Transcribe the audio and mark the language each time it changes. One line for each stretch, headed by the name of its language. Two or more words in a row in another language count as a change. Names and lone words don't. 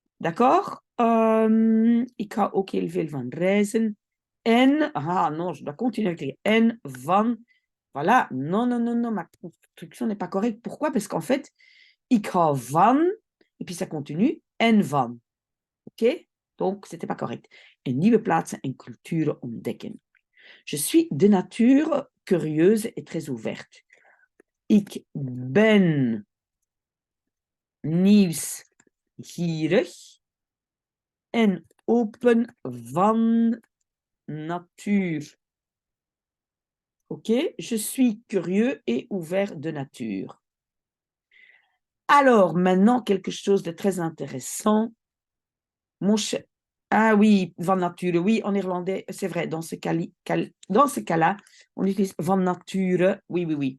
French: D'accord?
Dutch: Ik ga ook heel veel van reizen. En,
French: non, je dois continuer avec les en, van. Voilà, non, non, non, non, ma construction n'est pas correcte. Pourquoi? Parce qu'en fait,
Dutch: ik hou van,
French: et puis ça continue,
Dutch: en van.
French: OK? Donc, c'était pas correct.
Dutch: En nieuwe plaatsen en culturen ontdekken.
French: Je suis de nature curieuse et très ouverte.
Dutch: Ik ben nieuwsgierig en open van nature.
French: OK? Je suis curieux et ouvert de nature. Alors, maintenant, quelque chose de très intéressant. Ah oui,
Dutch: van nature,
French: oui, en néerlandais, c'est vrai, dans ce cas-là, on utilise
Dutch: van nature,
French: oui, oui, oui.